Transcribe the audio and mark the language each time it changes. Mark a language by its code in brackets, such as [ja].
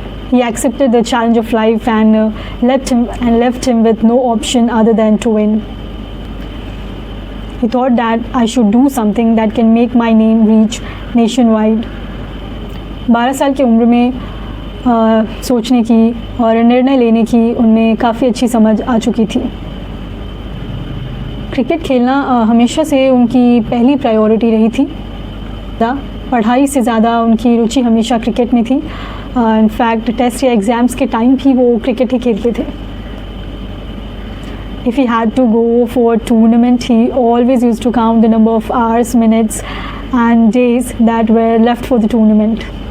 [en] He accepted the challenge of life and left him with no option other than to win. He thought that I should do something that can make my name reach nationwide. [hi] 12 साल की उम्र में सोचने की और निर्णय लेने की उनमें काफ़ी अच्छी समझ आ चुकी थी. क्रिकेट खेलना हमेशा से उनकी पहली प्रायोरिटी रही थी. पढ़ाई से ज़्यादा उनकी रुचि हमेशा क्रिकेट में थी। इनफैक्ट टेस्ट या एग्ज़ाम्स के टाइम भी वो क्रिकेट ही खेलते थे। [en] If he had to go for a tournament, he always used to count the number of hours, minutes and days that were left for the tournament.